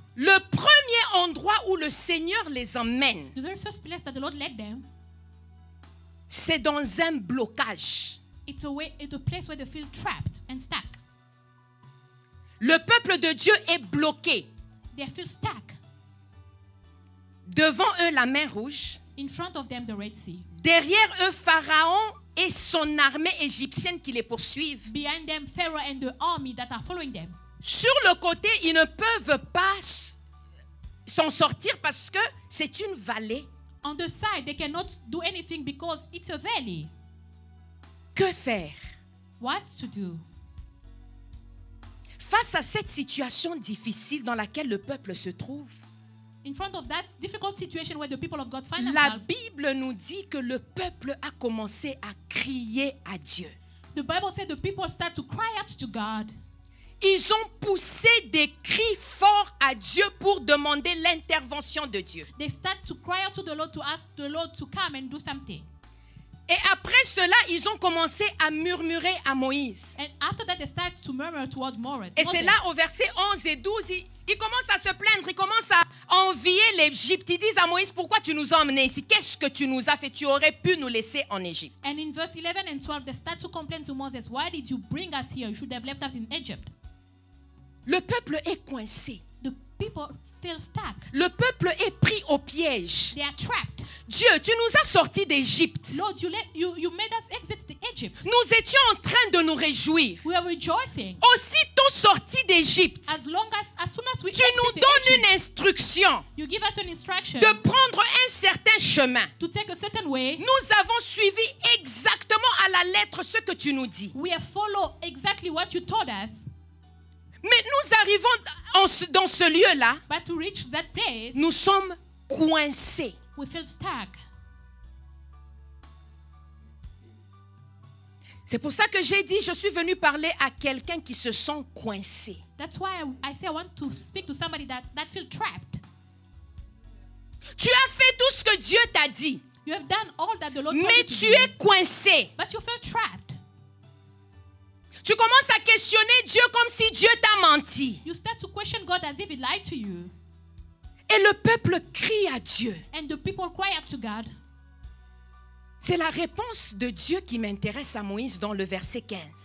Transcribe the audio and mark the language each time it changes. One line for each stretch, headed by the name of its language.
French: Le premier endroit où le Seigneur les emmène,
English: The very first place that the Lord led them,
French: c'est dans un blocage.
English: it's a place where they feel trapped and stuck.
French: Le peuple de Dieu est bloqué.
English: They feel stuck.
French: Devant eux, la mer Rouge.
English: In front of them, the Red Sea.
French: Derrière eux, Pharaon et son armée égyptienne qui les poursuivent.
English: Behind them, Pharaoh and the army that are following them.
French: Sur le côté, ils ne peuvent pas s'en sortir parce que c'est une vallée.
English: On the side, they cannot do anything because it's a valley.
French: Que faire?
English: What to do?
French: Face à cette situation difficile dans laquelle le peuple se trouve,
English: In front of that difficult situation where the people of God find
French: la
English: themselves,
French: Bible nous dit que le peuple a commencé à crier à Dieu.
English: the Bible said the people start to cry out to God.
French: Ils ont poussé des cris forts à Dieu pour demander l'intervention de Dieu.
English: They start to cry out to the Lord to ask the Lord to come and do something.
French: Et après cela, ils ont commencé à murmurer à Moïse.
English: And after that, they start to murmur toward Moses.
French: Et c'est là au verset 11 et 12, ils commencent à se plaindre, ils commencent à envier l'Égypte. Ils disent à Moïse, pourquoi tu nous as emmenés ici? Qu'est-ce que tu nous as fait? Tu aurais pu nous laisser en Égypte.
English: And in verse 11 and 12, they start to complain to Moses, why did you bring us here? You should have left us in Egypt.
French: Le peuple est coincé.
English: The people feel stuck.
French: Le peuple est pris au piège.
English: They are trapped.
French: Dieu, tu nous as sortis d'Égypte.
English: Lord, you made us exit the Egypt.
French: Nous étions en train de nous réjouir.
English: We are rejoicing.
French: Aussitôt sortis d'Égypte,
English: As soon as we
French: tu nous
English: exit the
French: donnes
English: Egypt,
French: une instruction
English: you give us an instruction
French: de prendre un certain chemin.
English: to take a certain way.
French: Nous avons suivi exactement à la lettre ce que tu nous dis.
English: We have followed exactly what you told us.
French: Mais nous arrivons dans ce lieu-là,
English: But to reach that place,
French: nous sommes coincés.
English: we feel stuck.
French: C'est pour ça que j'ai dit, je suis venu parler à quelqu'un qui se sent coincé.
English: That's why I say I want to speak to somebody that feel trapped.
French: Tu as fait tout ce que Dieu t'a dit,
English: You have done all that the Lord told
French: mais
English: you to
French: tu
English: do,
French: es coincé.
English: but you feel trapped.
French: Tu commences à questionner Dieu comme si Dieu t'a menti.
English: You start to question God as if He lied to you.
French: Et le peuple crie à Dieu.
English: And the people cry out to God.
French: C'est la réponse de Dieu qui m'intéresse à Moïse dans le verset 15.